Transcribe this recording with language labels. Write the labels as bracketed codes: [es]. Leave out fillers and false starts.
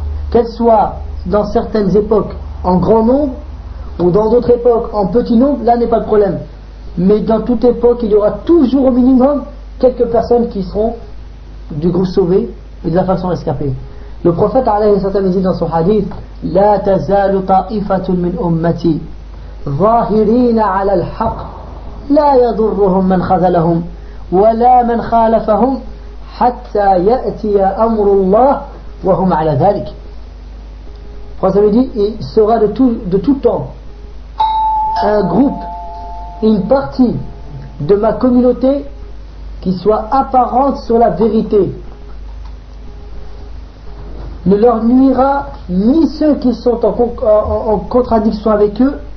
[fr] Qu'elle soit dans certaines époques en grand nombre ou dans d'autres époques en petit nombre, là n'est pas le problème. Mais dans toute époque, il y aura toujours au minimum quelques personnes qui seront du groupe sauvé et de la faction rescapée. Le prophète alayhi wa sallam dit dans son hadith, [ar] « La tazalu ta'ifatun min ummati » ظاهرين على الحق لا يضرهم من خذلهم ولا من خالفهم حتى يأتي أمر الله وهم على ذلك. [fr] Ça veut dire, il sera de tout temps un groupe, une partie de ma communauté qui soit apparente sur la vérité. Ne leur nuira ni ceux qui sont en contradiction avec eux,